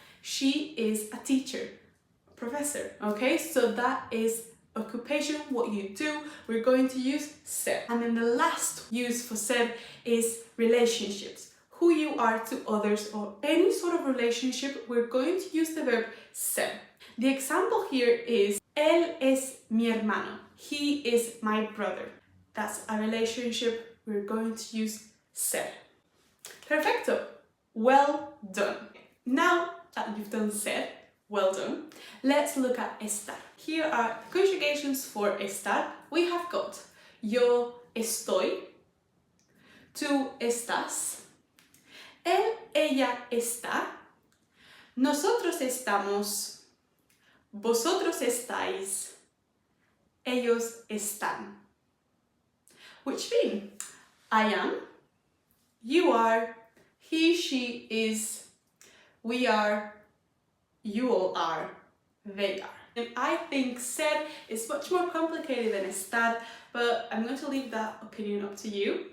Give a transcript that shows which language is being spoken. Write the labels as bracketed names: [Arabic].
[English] She is a teacher, professor, okay? So that is occupation, what you do. We're going to use ser. And then the last use for ser is relationships. Who you are to others or any sort of relationship, we're going to use the verb ser. The example here is, [Spanish] él es mi hermano. [English] He is my brother. That's a relationship. We're going to use ser. Perfecto. Well done. Now that you've done ser, well done, let's look at estar. Here are the conjugations for estar. We have got [Spanish] yo estoy, tú estás, él, ella está, nosotros estamos, vosotros estáis, ellos están. [English] Which mean, I am, you are, he, she is, we are, you all are, they are. And I think ser is much more complicated than estar, but I'm going to leave that opinion up to you.